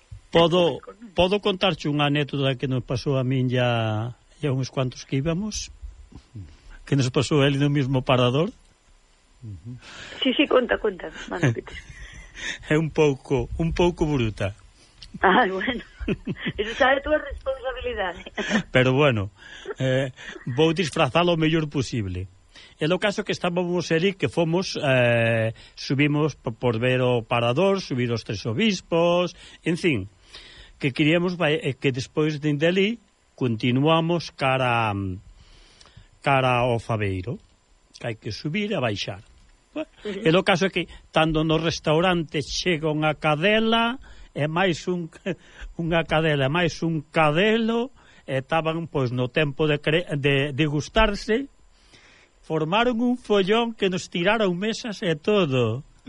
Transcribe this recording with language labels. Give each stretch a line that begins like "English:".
Galician: podo contarche unha anécdota que nos pasou a min ya.
Spanish: Ya unos cuantos que íbamos, que nos pasó él en el mismo parador. Sí, sí, cuenta, mano. Es un poco bruta. Ay, bueno, eso sabe tu responsabilidad. Pero bueno, voy a disfrazarlo lo mejor posible. En lo caso que estábamos allí, que fomos, subimos por ver o parador, subir los tres obispos, en fin, que queríamos que después de Indelí continuamos cara ao Faveiro,
Galician: que hai que subir e baixar. E o caso é que, tanto no restaurante, chega unha cadela, e máis unha cadela, e máis un cadelo, e estaban, pois, no tempo de degustarse, formaron un follón que nos tiraron mesas e todo.